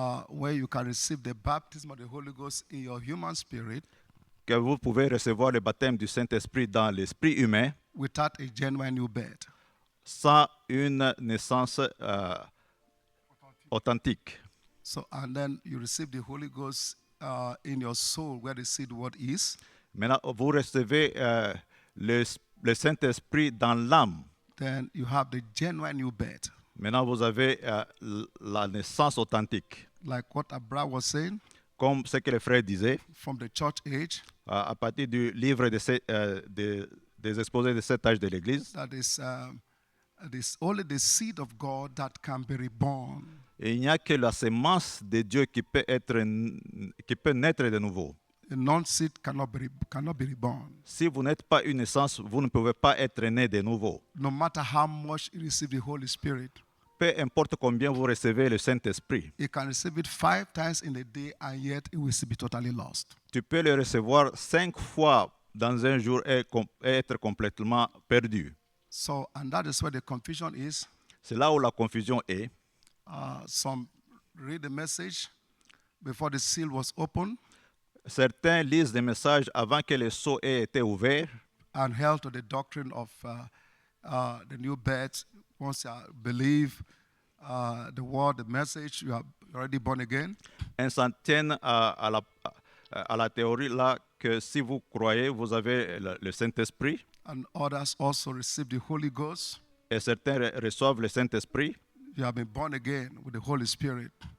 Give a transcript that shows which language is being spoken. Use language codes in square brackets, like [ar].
[en] Where you can receive the baptism of the Holy Ghost in your human spirit [fr] que vous pouvez recevoir le baptême du Saint-Esprit dans l'esprit humain [en] without a genuine new birth. [fr] sans une naissance authentique. [en] So, and then you receive the Holy Ghost in your soul, where the seed word is. [fr] Maintenant, vous recevez le Saint-Esprit dans l'âme. [en] Then you have the genuine new birth, [fr] Maintenant, vous avez la naissance authentique. [en] like what Abra was saying [fr] Comme ce que le frère disait, [en] from the church age. [fr] à partir du livre des exposés de cet âge de l'Église, [en] That is, this only the seed of God that can be reborn. [fr] et il n'y a que la sémence de Dieu qui peut naître de nouveau. [en] A non-seed cannot be reborn. [fr] Si vous n'êtes pas une naissance, vous ne pouvez pas être né de nouveau. [en] No matter how much you receive the Holy Spirit, [fr] Peu importe combien vous recevez le Saint-Esprit, [en] you can receive it 5 times in a day, and yet it will still be totally lost. [fr] tu peux le recevoir 5 fois dans un jour et être complètement perdu. [en] So, and that is where the confusion is. [fr] C'est là où la confusion est. [en] Some read the message before the seal was opened [fr] Certains lisent des messages avant que les sceaux aient été ouverts [en] and held to the doctrine of the new birth. Once you believe the word, the message, you are already born again. [fr] et s'en tiennent à la théorie là que si vous croyez, vous avez le Saint-Esprit. [en] And others also receive the Holy Ghost. [fr] Et certains reçoivent le Saint-Esprit. [en] You have been born again with the Holy Spirit.